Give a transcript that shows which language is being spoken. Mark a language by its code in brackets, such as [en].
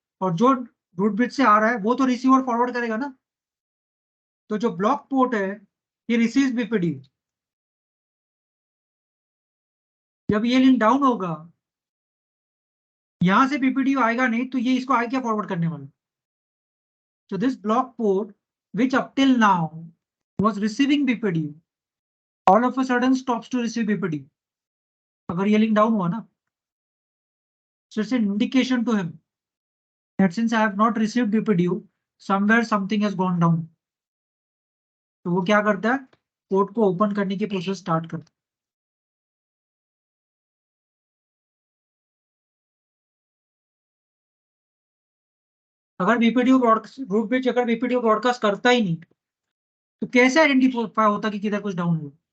[hi] और जो root bridge से आ रहा है वो तो रिसीवर फॉरवर्ड करेगा ना, तो जो ब्लॉक पोर्ट है ये रिसीव बीपीडीओ। जब ये लिंक डाउन होगा, यहां से बीपीडीओ आएगा नहीं, तो ये इसको आगे क्या फॉरवर्ड करने वाला। [en] So this block port, which up till now was receiving BPD, all of a sudden stops to receive BPD. [hi] अगर ये लिंक डाउन हुआ ना, [en] so it's an indication to him that since I have not received BPDU, somewhere something has gone down. [hi] तो वो क्या करता है, port को ओपन करने की प्रोसेस स्टार्ट करता है. अगर बीपीडीओ ब्रॉडकास्ट, रूट ब्रिज अगर बीपीडीओ ब्रॉडकास्ट करता ही नहीं, तो कैसे आइडेंटिफाई होता कि किधर कुछ डाउन हुआ?